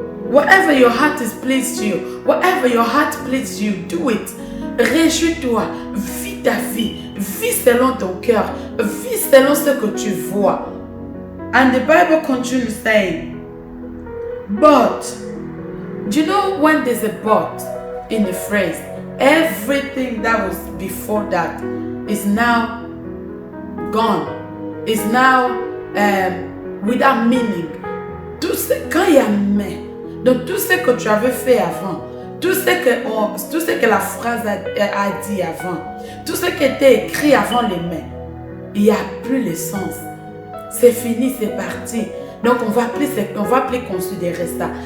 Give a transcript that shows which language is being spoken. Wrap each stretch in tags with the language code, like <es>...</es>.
<en>Whatever your heart is pleased to you, whatever your heart pleases you, do it.</en> <fr>Réjouis-toi, vis ta vie, vis selon ton cœur, vis selon ce que tu vois.</fr> <en>And the Bible continues saying, but, do you know when there's a but in the phrase, everything that was before that is now gone, is now without meaning.</en> <fr>Quand il y a mais, donc tout ce que tu avais fait avant, tout ce que la phrase a dit avant, tout ce qui était écrit avant les mais, il n'y a plus le sens. C'est fini, c'est parti. Donc on va plus considérer ça.</fr>